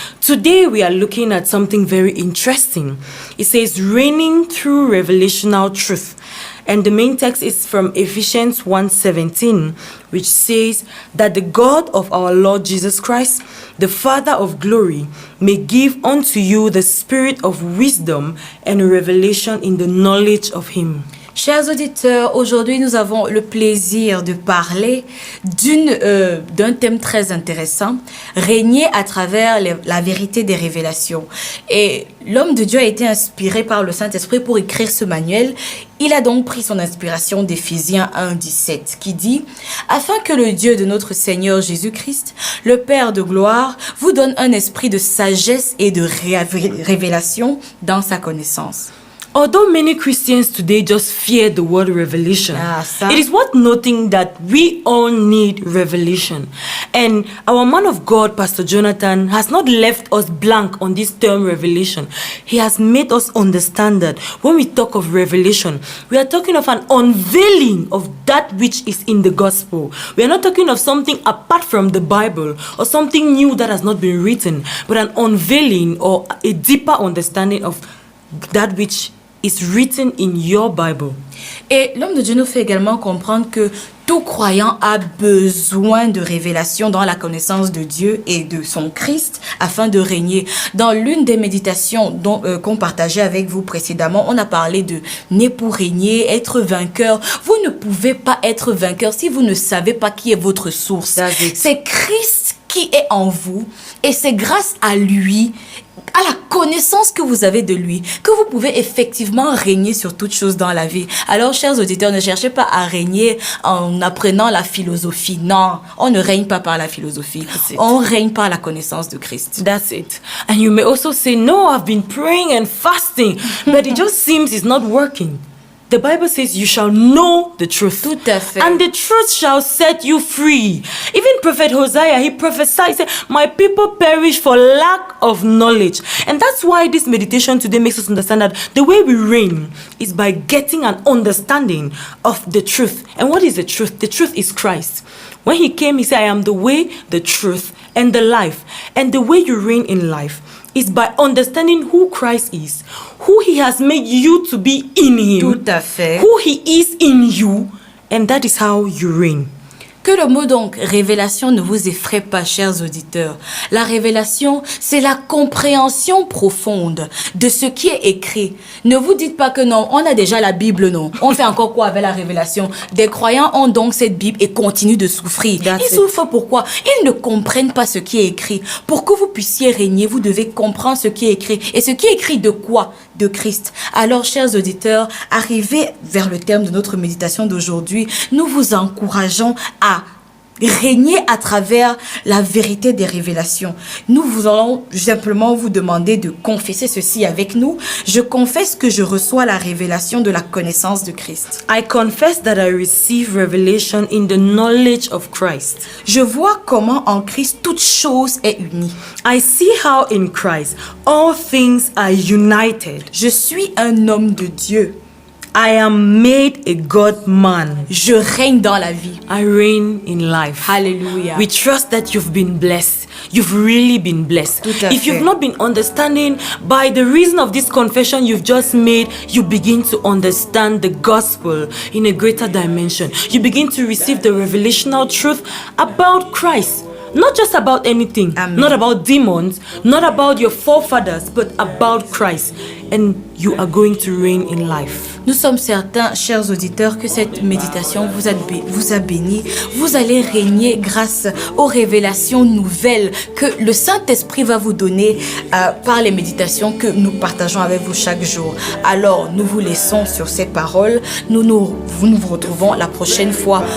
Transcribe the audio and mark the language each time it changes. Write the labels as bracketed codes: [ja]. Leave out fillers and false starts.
[en] Today, we are looking at something very interesting. It says, reigning through revelational truth. And the main text is from Ephesians 1:17, which says that the God of our Lord Jesus Christ, the Father of glory, may give unto you the spirit of wisdom and revelation in the knowledge of him. [fr] Chers auditeurs, aujourd'hui nous avons le plaisir de parler d'un thème très intéressant, régner à travers la vérité des révélations. Et l'homme de Dieu a été inspiré par le Saint-Esprit pour écrire ce manuel. Il a donc pris son inspiration d'Éphésiens 1:17 qui dit « Afin que le Dieu de notre Seigneur Jésus-Christ, le Père de gloire, vous donne un esprit de sagesse et de révélation dans sa connaissance. » [en] Although many Christians today just fear the word revelation, it is worth noting that we all need revelation. And our man of God, Pastor Jonathan, has not left us blank on this term revelation. He has made us understand that when we talk of revelation, we are talking of an unveiling of that which is in the gospel. We are not talking of something apart from the Bible or something new that has not been written, but an unveiling or a deeper understanding of that which is written in your Bible. [fr] Et l'homme de Dieu nous fait également comprendre que tout croyant a besoin de révélation dans la connaissance de Dieu et de son Christ afin de régner. Dans l'une des méditations qu'on partageait avec vous précédemment, on a parlé de né pour régner, être vainqueur. Vous ne pouvez pas être vainqueur si vous ne savez pas qui est votre source. C'est Christ qui est en vous et c'est grâce à lui, à la connaissance que vous avez de lui, que vous pouvez effectivement régner sur toute chose dans la vie. Alors, chers auditeurs, ne cherchez pas à régner en apprenant la philosophie. Non, on ne règne pas par la philosophie. On règne par la connaissance de Christ. [en] That's it. And you may also say, no, I've been praying and fasting, but it just seems it's not working. The Bible says you shall know the truth. [fr] Tout à fait. [en] And the truth shall set you free. Even Prophet Hosea, he prophesied, he said, my people perish for lack of knowledge. And that's why this meditation today makes us understand that the way we reign is by getting an understanding of the truth. And what is the truth? The truth is Christ. When he came, he said, I am the way, the truth, and the life. And the way you reign in life is by understanding who Christ is, who he has made you to be in him, [fr] Tout à fait. [en] who he is in you, and that is how you reign. [fr] Que le mot donc révélation ne vous effraie pas, chers auditeurs. La révélation, c'est la compréhension profonde de ce qui est écrit. Ne vous dites pas que non, on a déjà la Bible, non. On fait encore quoi avec la révélation? Des croyants ont donc cette Bible et continuent de souffrir. Ils souffrent pourquoi? Ils ne comprennent pas ce qui est écrit. Pour que vous puissiez régner, vous devez comprendre ce qui est écrit. Et ce qui est écrit de quoi? De Christ. Alors, chers auditeurs, arrivés vers le terme de notre méditation d'aujourd'hui, nous vous encourageons à régner à travers la vérité des révélations. Nous vous allons simplement vous demander de confesser ceci avec nous. Je confesse que je reçois la révélation de la connaissance de Christ. [en] I confess that I receive revelation in the knowledge of Christ. [fr] Je vois comment en Christ toute chose est unie. [en] I see how in Christ all things are united. [fr] Je suis un homme de Dieu. [en] I am made a God-man. [fr] Je règne dans la vie. [en] I reign in life. Hallelujah. We trust that you've been blessed. You've really been blessed. [fr] Tout à [en] If you've [fr] fait. [en] not been understanding, by the reason of this confession you've just made, you begin to understand the gospel in a greater dimension. You begin to receive the revelational truth about Christ. Not just about anything, Amen. not about demons, not about your forefathers, but about Christ. And you are going to reign in life. [fr] Nous sommes certains, chers auditeurs, que cette méditation vous a béni. Vous allez régner grâce aux révélations nouvelles que le Saint-Esprit va vous donner par les méditations que nous partageons avec vous chaque jour. Alors, nous vous laissons sur ces paroles. Nous nous retrouvons la prochaine fois.